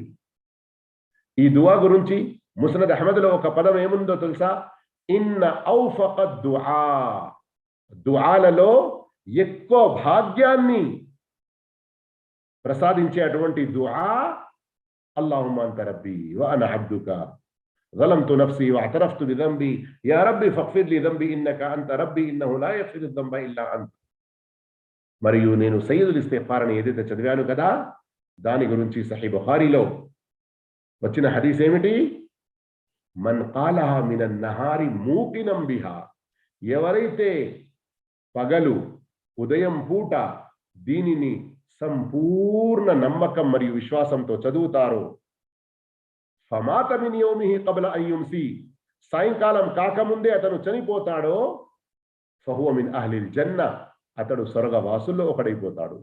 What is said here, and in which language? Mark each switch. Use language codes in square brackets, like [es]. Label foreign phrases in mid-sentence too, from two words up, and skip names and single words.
[te] ఈ దువా గురించి ముస్నద్ అహ్మద్లో ఒక పదం ఏముందో తెలుసా? [ar] إن أوفق دعاء, [te] దుఆలలో ఎక్కువ భాగ్యాన్ని ప్రసాదించే అటువంటి దుఆ [ar] اللهم أنت ربي وأنا عبدك ظلمت نفسي واعترفت بذنبي يا ربي فاغفر لي ذنبي انك انت ربي انه لا يغفر الذنب الا انت. [te] మరియు నేను [ar] سيد الاستغفار [te] అని ఏదైతే చదివాను కదా, దాని గురించి సహీ బుఖారీలో వచ్చిన హదీస్ ఏమిటి? [ar] من قالها من النهار موقنا بها, [te] ఎవరైతే పగలు ఉదయం పూట దీనిని సంపూర్ణ నమ్మకం మరియు విశ్వాసంతో చదువుతారో, [ar] فمات من يومه قبل أن يمسي, [te] సాయంకాలం కాకముందే అతను చనిపోతాడో, [ar] فهو من أهل الجنة, [te] అతడు స్వర్గవాసుల్లో ఒకడైపోతాడు.